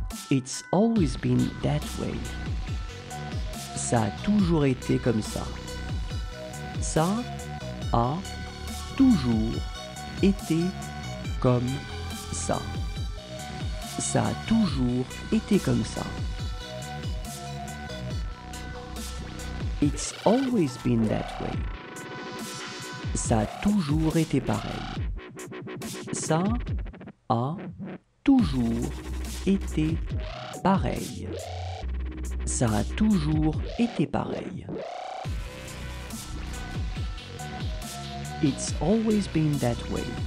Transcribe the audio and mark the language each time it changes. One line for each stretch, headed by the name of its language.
English: It's always been that way.
French: Ça a toujours été comme ça. Ça a toujours été comme ça. Ça a toujours été comme ça.
English: It's always been that way.
French: Ça a toujours été pareil. Ça a toujours été pareil. Ça a toujours été pareil.
English: It's always been that way.